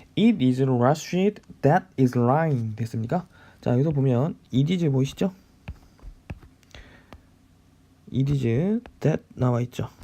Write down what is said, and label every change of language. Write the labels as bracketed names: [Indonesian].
[English] It is Rashid that is lying. [Korean] 됐습니까? 자, 여기서 보면 it is 보이시죠? it is that 나와 있죠.